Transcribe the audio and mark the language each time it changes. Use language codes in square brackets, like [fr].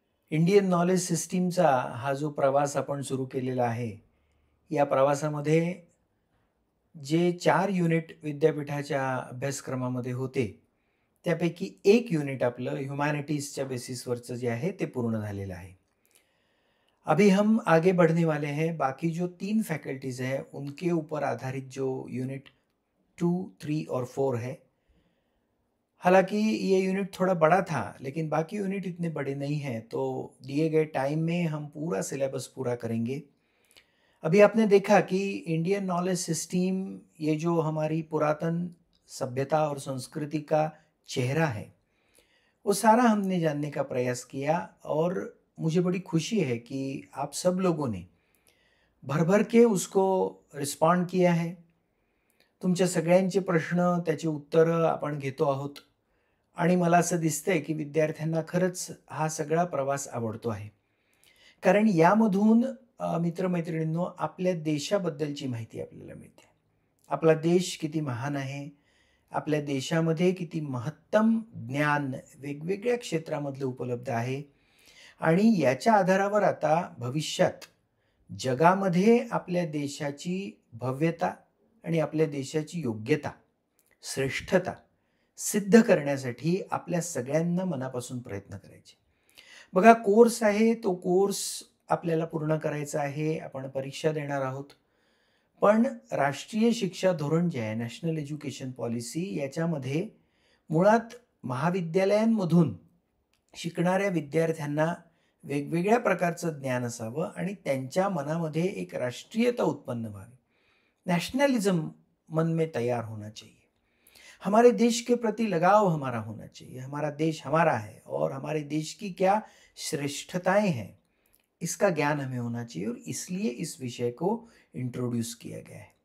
[mr] Indian knowledge सिस्टीमचा हा जो प्रवास आपण सुरू केलेला आहे, या प्रवासामध्ये जे 4 युनिट विद्यापीठाच्या अभ्यासक्रमामध्ये होते, त्यापैकी 1 युनिट आपलं ह्युमॅनिटीजच्या बेसिसवरचं जे आहे ते पूर्ण झालेलं आहे. [hi] अभी हम आगे बढ़ने वाले हैं, बाकी जो 3 फैकल्टीज़ हैं, उनके ऊपर आधारित जो यूनिट 2, 3 और 4 है। हालाँकि ये यूनिट थोड़ा बड़ा था, लेकिन बाकी यूनिट इतने बड़े नहीं हैं, तो दिए गए टाइम में हम पूरा सिलेबस पूरा करेंगे। अभी आपने देखा कि इंडियन नॉलेज सिस्टम ये जो हमारी पुरातन सभ्यता और संस्कृति का चेहरा है, वो सारा हमने जानने का प्रयास किया और मुझे बड़ी खुशी है कि आप सब लोगों ने भर-भर के उसको रिस्पॉन्ड किया है. [mr] तुमच्या सगळ्यांचे प्रश्न, त्याची उत्तरं आपण घेतो आहोत आणि मला असं दिसतंय की विद्यार्थ्यांना खरंच हा सगळा प्रवास आवडतो आहे. कारण यामधून मित्र-मैत्रिणींनो आपल्या देशाबद्दलची माहिती आपल्याला मिळते. आपला देश किती महान आहे, आपल्या देशामध्ये किती महत्तम ज्ञान वेगवेगळ्या क्षेत्रामधलं उपलब्ध आहे आणि याच्या आधारावर आता भविष्यात जगामध्ये आपल्या देशाची भव्यता आणि आपल्या देशाची योग्यता, श्रेष्ठता सिद्ध करण्यासाठी आपल्या सगळ्यांना मनापासून प्रयत्न करायचे. बघा कोर्स आहे, तो कोर्स आपल्याला पूर्ण करायचा आहे. आपण परीक्षा देणार आहोत. पण राष्ट्रीय शिक्षा धोरण जे आहे, नॅशनल एज्युकेशन पॉलिसी याच्यामध्ये मुळात महाविद्यालयांमधून शिकणाऱ्या विद्यार्थ्यांना वेगवेगळ्या प्रकारचं ज्ञान असावं आणि त्यांच्या मनामध्ये एक राष्ट्रीयता उत्पन्न व्हावी. [hi] नेशनलिज्म मन में तैयार होना चाहिए. हमारे देश के प्रति लगाव हमारा होना चाहिए. हमारा देश हमारा है और हमारे देश की क्या श्रेष्ठताएं हैं, इसका ज्ञान हमें होना चाहिए और इसलिए इस विषय को इंट्रोड्यूस किया गया है.